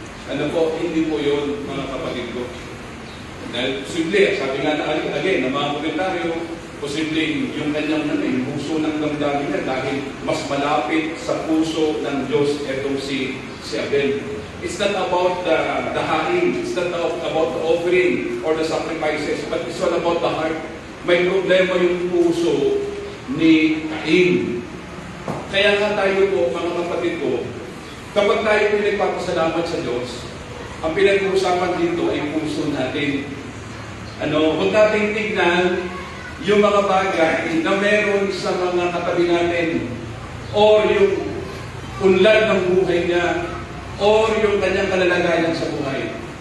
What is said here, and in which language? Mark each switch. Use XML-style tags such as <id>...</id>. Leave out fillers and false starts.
<tl>Ano po, hindi po yun, mga kapatid ko. Dahil posible, sabi nga na again, ng mga komentaryo, posible yung kanyang yung puso ng damdamin niya dahil mas malapit sa puso ng Diyos itong si Abel.</tl> <en>It's not about the hain, it's not about the offering or the sacrifices, but it's all about the heart.</en> <tl>May problema yung puso ni Cain. Kaya nga tayo po, mga kapatid ko, kapag tayo po nagpapasalamat sa Diyos, ang pinag-uusapan dito ay puso natin. Huwag nating tignan yung mga bagay na meron sa mga katabi natin, or yung unlad ng buhay niya, or yung kanyang kalalagayan sa buhay.</tl>